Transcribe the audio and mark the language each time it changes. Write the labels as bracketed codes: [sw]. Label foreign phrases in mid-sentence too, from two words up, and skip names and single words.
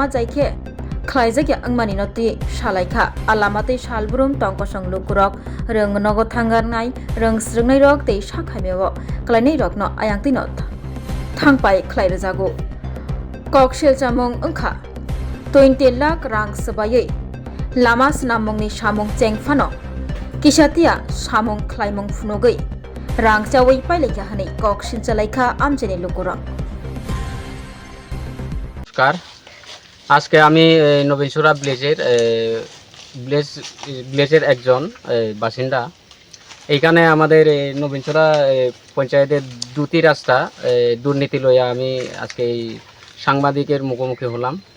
[trp] जायखे ख्लाइजाकया अंमानि नति सालायखा आलामातै सालब्रुम टंकसं लुकुरक रोंग नगो थांगारनाय रोंग स्रंनाय रक तै साखायमेव क्लाइनाय रकनो आयांतिनो थांपाय ख्लाइरजागौ ककसिल चामुं अंखा 20 लाख रां सबायै लामा स्नामुंनि सामुं चेंगफानो किसातिया सामुं ख्लाइमुं फुनुगै रां चावै पाइलायखा हनै ककसिल चलायखा आमचेनि लुकुरक [bn] नमस्कार আজকে আমি নবীনছড়া ভিলেজের একজন বাসিন্দা এইখানে আমাদের নবীনছড়া পঞ্চায়েতের দুটি রাস্তা দুর্নীতি লইয়া আমি আজকে এই সাংবাদিকের মুখোমুখি হলাম